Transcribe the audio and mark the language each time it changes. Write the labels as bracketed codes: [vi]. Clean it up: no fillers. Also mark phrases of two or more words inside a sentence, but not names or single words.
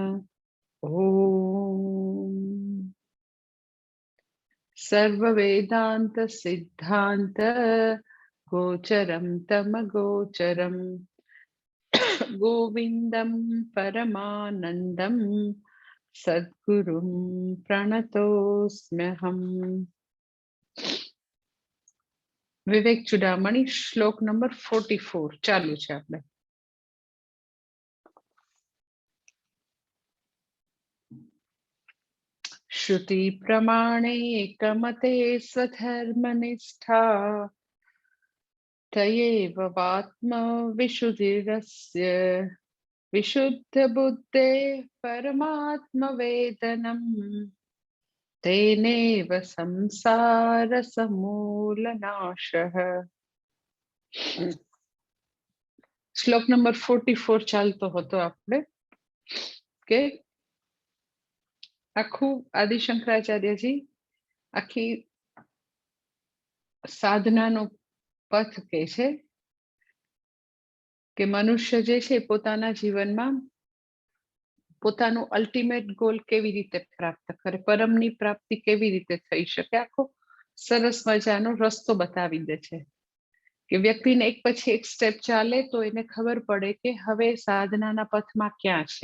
[sa] ओम सर्ववेदांत सिद्धांत गोचरं तमगोचरं गोविंदं परमानंदं सद्गुरुं प्रणतोस्म्यहम्। [gu] વિવેક ચુડામણી શ્લોક નંબર 44 ચાલુ છે આપણે। [sa] श्रुति प्रमाणे एकमते स्वधर्मनिष्ठा तयेव आत्मविशुद्धिरस्य विशुद्ध बुद्धे परमात्मवेदनम् तेनेव संसार समूलनाशः। [gu] શ્લોક નંબર 44 ચાલતો હતો આપણે કે આખું આદિશંકરાચાર્યજી આખી સાધનાનો પથ કે છે કે મનુષ્ય જે છે પોતાના જીવનમાં પોતાનું [en] ultimate goal [gu] કેવી રીતે પ્રાપ્ત કરે, પરમની પ્રાપ્તિ કેવી રીતે થઈ શકે, આખો સરસ મજાનો રસ્તો બતાવી દે છે કે વ્યક્તિને એક પછી એક સ્ટેપ ચાલે તો એને ખબર પડે કે હવે સાધનાના પથમાં ક્યાં છે।